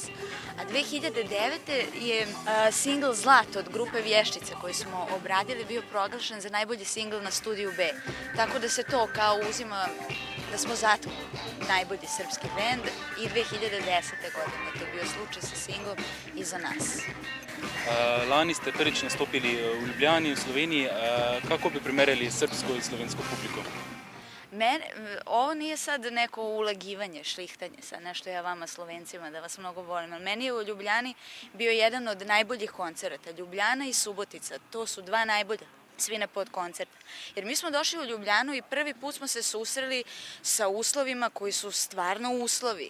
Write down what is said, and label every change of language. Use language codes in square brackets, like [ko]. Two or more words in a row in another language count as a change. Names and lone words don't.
[sr] A 2009. je singl Zlato od grupe Vješčice koji smo obradili bio proglašen za najbolji singl na Studiju B. Tako da se to kao uzima da smo zato najbolji srpski bend i 2010. godine. To je bio slučaj sa singlom i za nas. [sl] Lani ste prvič nastopili v Ljubljani, v Sloveniji. Kako bi primerjali srpsko in slovensko publiko? [sr] Ovo nije sad neko ulagivanje, šlihtanje, sad nešto ja vama Slovencima da vas mnogo volim, ali meni je u Ljubljani bio jedan od najboljih koncerata. Ljubljana i Subotica, to su dva najbolja Svina Pod koncerta. Jer mi smo došli u Ljubljanu i prvi put smo se susreli sa uslovima koji su stvarno uslovi.